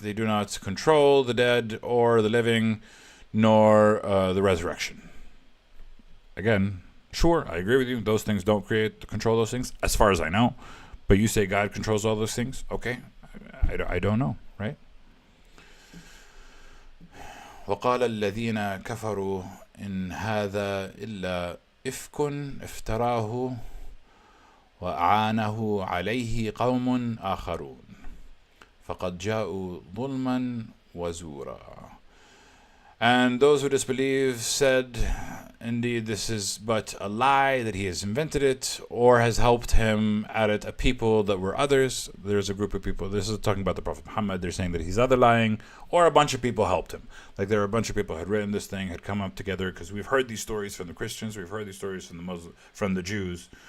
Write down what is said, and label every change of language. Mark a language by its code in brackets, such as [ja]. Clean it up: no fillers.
[en] They do not control the dead or the living, nor the resurrection. Again, sure, I agree with you. Those things don't control those things, as far as I know. But you say God controls all those things? Okay, I don't know, right? [ar] وقال الذين كفروا إن هذا إلا إفك افتراه وأعانه عليه قوم آخرون فقد جاءوا ظلما وزورا. [en] And those who disbelieve said, indeed, this is but a lie, that he has invented it, or has helped him at it a people that were others. There's a group of people, this is talking about the Prophet Muhammad, they're saying that he's either lying, or a bunch of people helped him. Like there were a bunch of people who had written this thing, had come up together, because we've heard these stories from the Christians, we've heard these stories from the Muslims, from the Jews.